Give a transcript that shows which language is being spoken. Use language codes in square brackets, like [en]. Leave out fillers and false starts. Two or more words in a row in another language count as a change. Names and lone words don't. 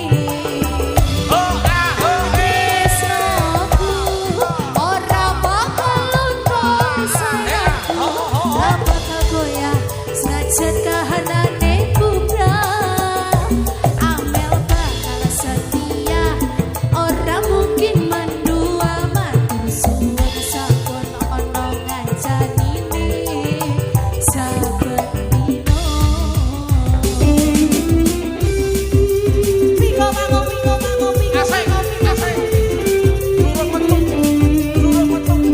[jv] Tresnoku ora bakal luntur sayangku ora bakal goyang sajen kahanane bubrah. Amel bakal setia ora mungkin mendua matur suwun sampun ana ngajanine saben dino. Piko mango piko mango piko [id] Asik, mango piko asik. [jv] Durung metu, durung metu.